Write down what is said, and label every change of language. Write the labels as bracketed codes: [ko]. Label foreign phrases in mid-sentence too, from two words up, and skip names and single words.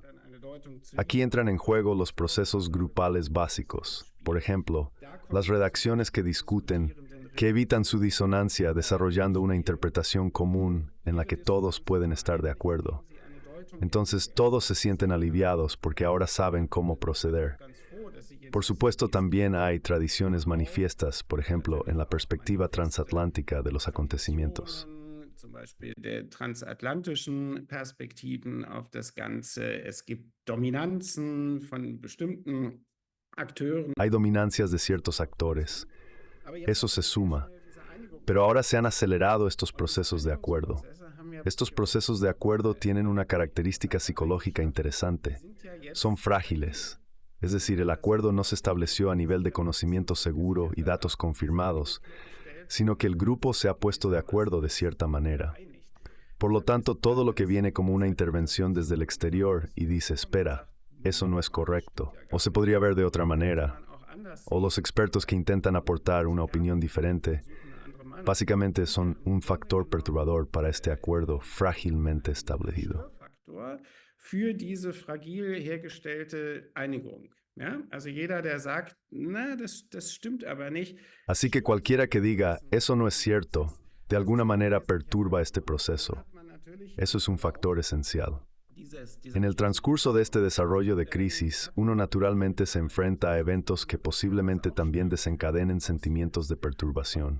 [es] Aquí entran en juego los procesos grupales básicos, por ejemplo, las redacciones que discuten, que evitan su disonancia desarrollando una interpretación común en la que todos pueden estar de acuerdo. Entonces todos se sienten aliviados porque ahora saben cómo proceder. Por supuesto, también hay tradiciones manifiestas, por ejemplo, en la perspectiva transatlántica de los acontecimientos. [de] Zum Beispiel der transatlantischen Perspektiven auf das Ganze. Es gibt Dominanzen von bestimmten Akteuren. [es] Hay dominancias de ciertos actores. Eso se suma. Pero ahora se han acelerado estos procesos de acuerdo. Estos procesos de acuerdo tienen una característica psicológica interesante. Son frágiles. Es decir, el acuerdo no se estableció a nivel de conocimiento seguro y datos confirmados, sino que el grupo se ha puesto de acuerdo de cierta manera. Por lo tanto, todo lo que viene como una intervención desde el exterior y dice, espera, eso no es correcto, o se podría ver de otra manera, o los expertos que intentan aportar una opinión diferente, básicamente son un factor perturbador para este acuerdo frágilmente establecido. [de] Für diese fragil hergestellte Einigung. Ja? Also jeder, der sagt, na, das stimmt aber nicht. [es] Así que cualquiera que diga, eso no es cierto, de alguna manera perturba este proceso. Eso es un factor esencial. En el transcurso de este desarrollo de crisis, uno naturalmente se enfrenta a eventos que posiblemente también desencadenen sentimientos de perturbación.